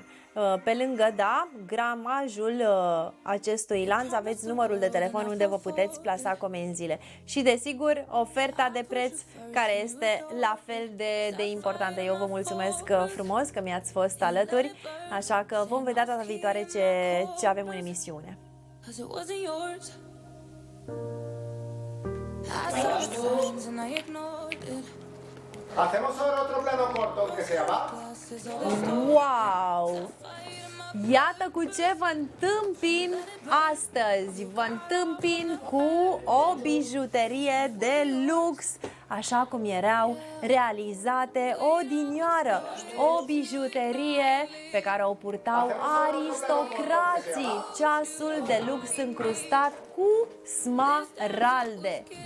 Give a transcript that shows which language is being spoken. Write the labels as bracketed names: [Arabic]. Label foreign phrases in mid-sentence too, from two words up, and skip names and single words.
[Romanian] Pe lângă, da, gramajul acestui lanț, aveți numărul de telefon unde vă puteți plasa comenzile. Și desigur, oferta de preț, care este la fel de importantă. Eu vă mulțumesc frumos că mi-ați fost alături, așa că vom vedea data viitoare ce avem în emisiune. [Spanish] Hacemos ahora otro plano corto, que se llama... Wow! [Romanian] Iată cu ce vă întâmpin astăzi. Vă întâmpin cu o bijuterie de lux așa cum erau realizate odinioară, o bijuterie pe care o purtau aristocrații, ceasul de lux încrustat cu smaralde.